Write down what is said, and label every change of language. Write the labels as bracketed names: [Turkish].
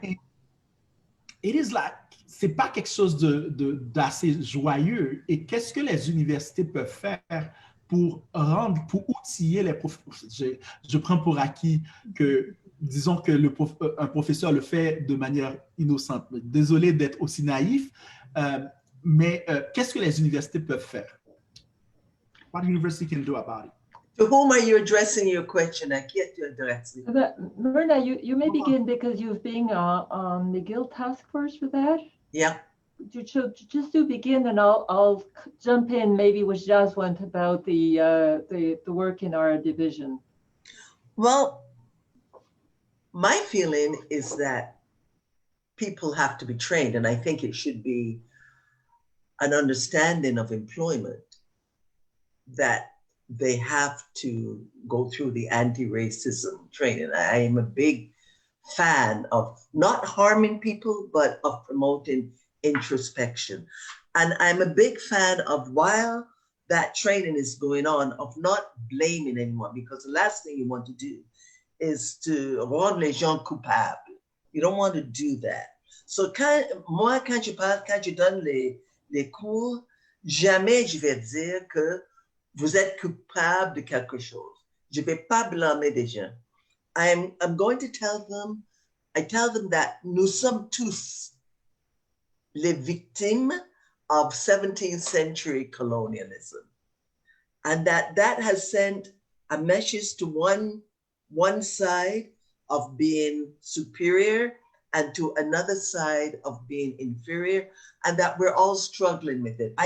[English] And it is like, [French] c'est pas quelque chose d'assez joyeux. Et qu'est-ce que les universités peuvent faire pour outiller les professeurs. Je prends pour acquis que, disons que un professeur le fait de manière innocente. Désolé d'être aussi naïf, mais qu'est-ce que les universités peuvent faire? [English] What university can do about it? To whom are you addressing your question? I can't address it. Myrna, you may begin because you've been on the Guild task force for that. Yeah. Just do begin, and I'll jump in maybe with Jaswant about the work in our division. Well, my feeling is that people have to be trained, and I think it should be an understanding of employment that they have to go through the anti-racism training. I am a big fan of not harming people, but of promoting introspection. And I'm a big fan of, while that training is going on, of not blaming anyone, because the last thing you want to do is to [French] rendre les gens coupables. [English] You don't want to do that. [French] So quand je donne les cours, jamais je vais dire que vous êtes coupable de quelque chose. Je vais pas blâmer des gens. [English] I'm going to tell them, I tell them that [French] nous sommes tous les victimes [English] of 17th century colonialism. And that has sent a message to one side of being superior and to another side of being inferior, and that we're all struggling with it.